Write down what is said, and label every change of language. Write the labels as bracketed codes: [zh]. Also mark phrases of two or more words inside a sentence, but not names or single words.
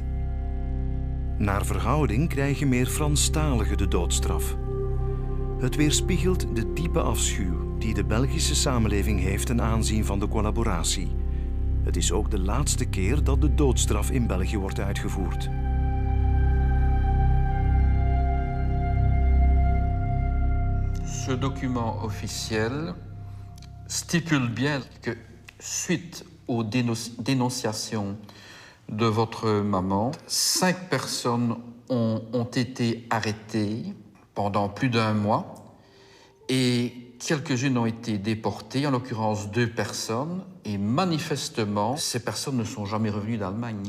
[nl] Naar verhouding krijgen meer Franstaligen de doodstraf. Het weerspiegelt de diepe afschuw die de Belgische samenleving heeft ten aanzien van de collaboratie. Het is ook de laatste keer dat de doodstraf in België wordt uitgevoerd. [fr] Ce document officiel stipule bien que suite aux dénonciations de votre maman, 5 personnes ont été arrêtées pendant plus d'1 mois et quelques-unes ont été déportées, en l'occurrence 2 personnes, et manifestement, ces personnes ne sont jamais revenues d'Allemagne.